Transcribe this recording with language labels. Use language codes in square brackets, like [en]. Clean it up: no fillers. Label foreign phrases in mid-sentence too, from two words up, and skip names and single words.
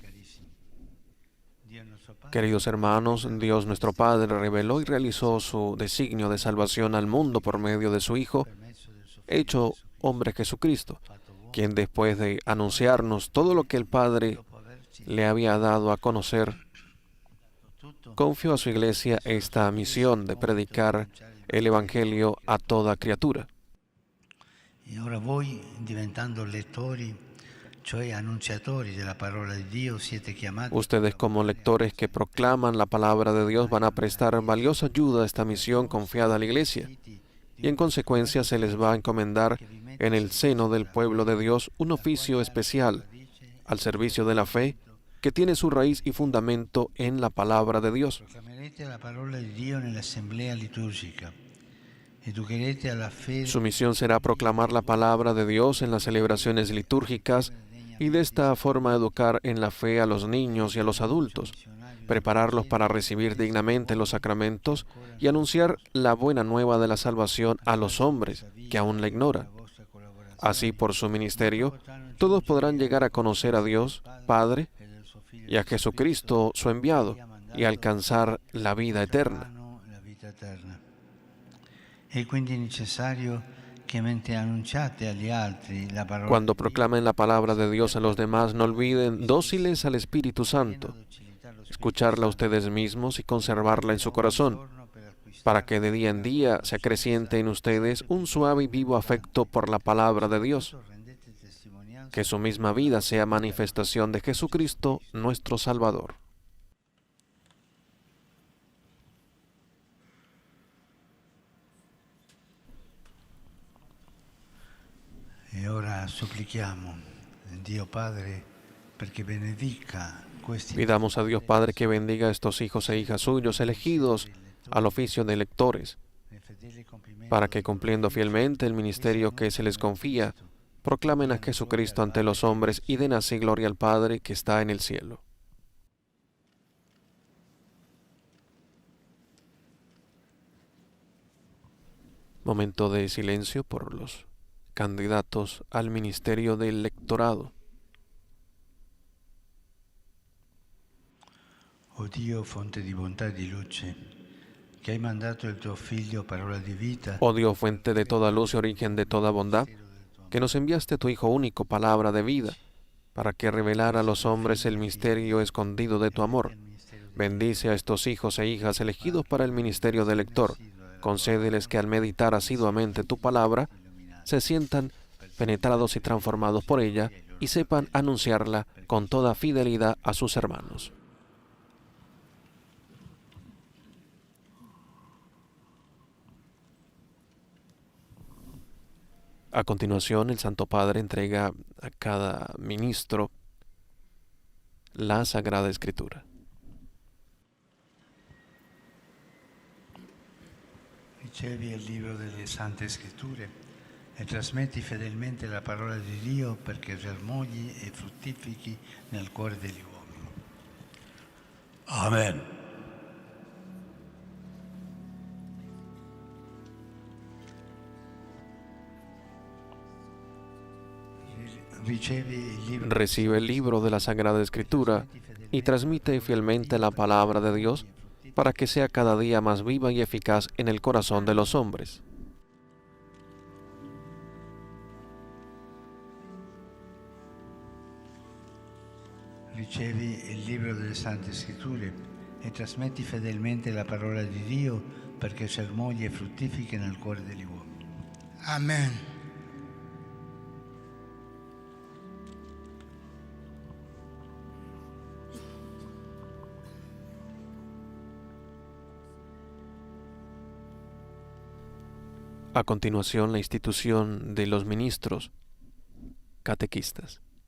[es] Queridos hermanos, Dios nuestro Padre reveló y realizó su designio de salvación al mundo por medio de su Hijo, hecho hombre Jesucristo, quien después de anunciarnos todo lo que el Padre le había dado a conocer, confió a su iglesia esta misión de predicar el Evangelio a toda criatura. Y ahora [it] voi, diventando lettori, cioè annunciatori della parola di Dio, siete chiamati. [es] Ustedes como lectores que proclaman la palabra de Dios van a prestar valiosa ayuda a esta misión confiada a la iglesia, y en consecuencia se les va a encomendar en el seno del pueblo de Dios un oficio especial al servicio de la fe que tiene su raíz y fundamento en la palabra de Dios. [it] Proclamerete la parola di Dio nell'assemblea liturgica. Educherete alla fede. [es] Su misión será proclamar la palabra de Dios en las celebraciones litúrgicas y de esta forma educar en la fe a los niños y a los adultos, prepararlos para recibir dignamente los sacramentos y anunciar la buena nueva de la salvación a los hombres que aún la ignoran. Así, por su ministerio, todos podrán llegar a conocer a Dios, Padre, y a Jesucristo, su enviado, y alcanzar la vida eterna. [it] È quindi necessario che mentre annunciate agli altri la parola [es] Cuando proclamen la palabra de Dios a los demás, no olviden, dóciles al Espíritu Santo, escucharla ustedes mismos y conservarla en su corazón, para que de día en día se acreciente en ustedes un suave y vivo afecto por la palabra de Dios, que su misma vida sea manifestación de Jesucristo, nuestro Salvador. [it] E ora supplichiamo Dio Padre perché benedica questi [es] Pidamos a Dios Padre que bendiga a estos hijos e hijas suyos elegidos al oficio de lectores, para que cumpliendo fielmente el ministerio que se les confía, proclamen a Jesucristo ante los hombres y den así gloria al Padre que está en el cielo. Momento de silencio por los candidatos al ministerio del lectorado. [it] O Dio, fonte di bontà e di luce, che hai mandato il tuo Figlio, parola di vita, [es] Oh Dios, fuente de toda luz y origen de toda bondad, que nos enviaste tu Hijo único, palabra de vida, para que revelara a los hombres el misterio escondido de tu amor. Bendice a estos hijos e hijas elegidos para el ministerio de lector. Concédeles que al meditar asiduamente tu palabra, se sientan penetrados y transformados por ella y sepan anunciarla con toda fidelidad a sus hermanos. A continuación, el Santo Padre entrega a cada ministro la Sagrada Escritura. [it] ricevi il libro delle Sante Scritture e trasmetti fedelmente la parola di Dio perché germogli e fruttifichi nel cuore degli uomini. Amen. [es] Recibe el libro de la Sagrada Escritura y transmite fielmente la palabra de Dios para que sea cada día más viva y eficaz en el corazón de los hombres. [it] Ricevi il libro delle Sante Scritture e trasmetti fedelmente la parola di Dio perché germogli e fruttifichi nel cuore degli uomini. Amen. [es] A continuación, la institución de los ministros catequistas.